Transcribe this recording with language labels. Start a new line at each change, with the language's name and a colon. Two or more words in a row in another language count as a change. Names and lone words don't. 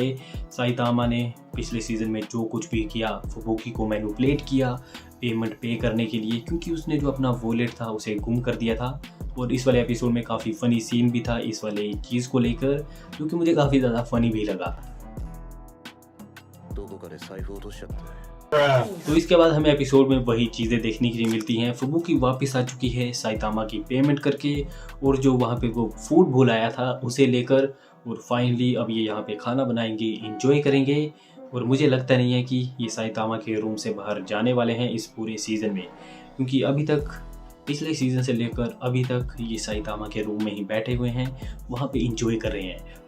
Hindi: साइतामा ने पिछले सीज़न में जो कुछ भी किया फुबुकी को मैनिपुलेट किया पेमेंट पे करने के लिए, क्योंकि उसने जो अपना वॉलेट था उसे गुम कर दिया था। और इस वाले एपिसोड में काफ़ी फ़नी सीन भी था इस वाले चीज़ को लेकर, जो कि मुझे काफ़ी ज़्यादा फ़नी भी लगा।
Japanese: どこかで財布落としちゃって
Hindi: तो इसके बाद हमें एपिसोड में वही चीज़ें देखने के लिए मिलती हैं। फुबुकी वापस आ चुकी है साइतामा की पेमेंट करके, और जो वहाँ पे वो फूड भूल आया था उसे लेकर, और फाइनली अब ये यहाँ पे खाना बनाएंगे, इंजॉय करेंगे। और मुझे लगता नहीं है कि ये साइतामा के रूम से बाहर जाने वाले हैं इस पूरे सीज़न में, क्योंकि अभी तक पिछले सीज़न से लेकर अभी तक ये साइतामा के रूम में ही बैठे हुए हैं, वहाँ पे इंजॉय कर रहे हैं।